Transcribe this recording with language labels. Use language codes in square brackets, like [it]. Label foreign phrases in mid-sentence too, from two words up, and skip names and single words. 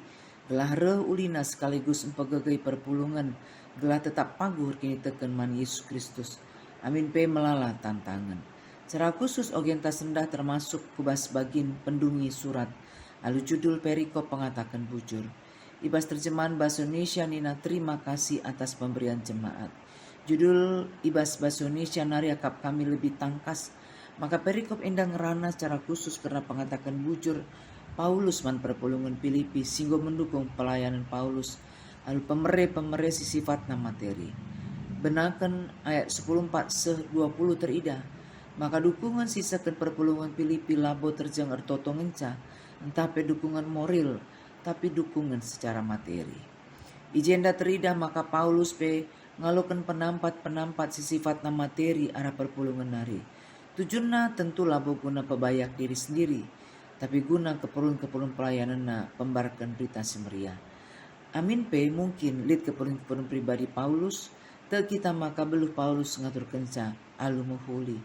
[btx] Gelah reh ulina sekaligus empegagai perpulungan. Gelah tetap paguh kini teken man Yesus Kristus. Amin pe melala tantangan. [id] Secara khusus [btx] ogenta sendah termasuk kubas bagin pendungi surat. Lalu judul perikop pengatakan bujur. Ibas [id] terjemahan bahasa Indonesia [btx] nina [id] terima kasih atas pemberian jemaat. [btx] Judul ibas [id] bahasa Indonesia [btx] nariakap kami lebih tangkas. Maka perikop enda ngerana [id] secara khusus karena [btx] pengatakan bujur Paulus man perpulungan Filipi singgo mendukung pelayanan Paulus. Lalu pemere si sifatna materi. Benakan ayat 14 se 20 terida. Maka dukungan sisakan perpulungan Filipi labo terjang ertoto ngenca, entah pe [id] dukungan moral, tapi dukungan secara materi. [btx] Ijenda terida maka Paulus pe ngalokan penampat si sifatna materi arah perpulungan nari. Tujuanna tentu labo guna pebayak [id] diri sendiri, [btx] tapi guna keperluan pelayanan na pembarkan berita semeriah. Amin pe mungkin lid [id] keperluan pribadi [btx] Paulus, te kita maka beluh Paulus ngatur kenca alu muhuli.